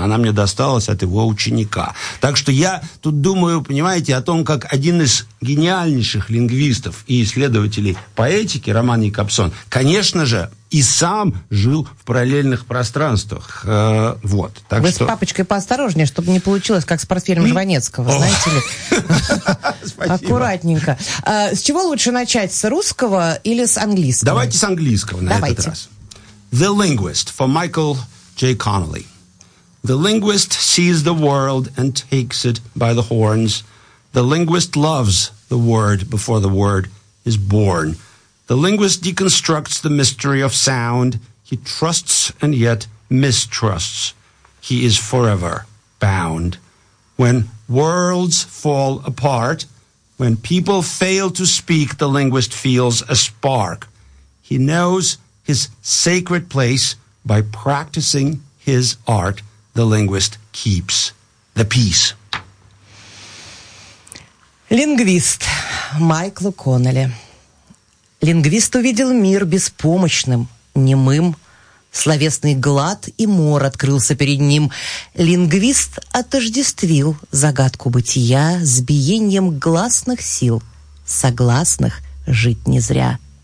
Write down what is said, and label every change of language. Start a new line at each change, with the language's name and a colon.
Russian: Она мне досталась от его ученика. Так что я тут думаю, понимаете, о том, как один из гениальнейших лингвистов и исследователей поэтики, Роман Якобсон, конечно же, и сам жил в параллельных пространствах. Вот. Так вы что... с папочкой поосторожнее, чтобы не получилось, как с портфелем Жванецкого, знаете ли. Аккуратненько. С чего лучше начать, с русского или с английского? Давайте с английского на этот раз.
English: The Linguist for Michael J. Connelly. The linguist sees the world and takes it by the horns. The linguist loves the word before the word is born. The linguist deconstructs the mystery of sound. He trusts and yet mistrusts. He is forever bound. When worlds fall apart, when people fail to speak, the linguist feels a spark. He knows his sacred place. By practicing his art, the linguist keeps the peace.
Russian: Лингвист Майкл Коннелли. Лингвист увидел мир беспомощным, немым. Словесный глад и мор открылся перед ним. Лингвист отождествил загадку бытия с биением гласных сил, согласных жить не зря.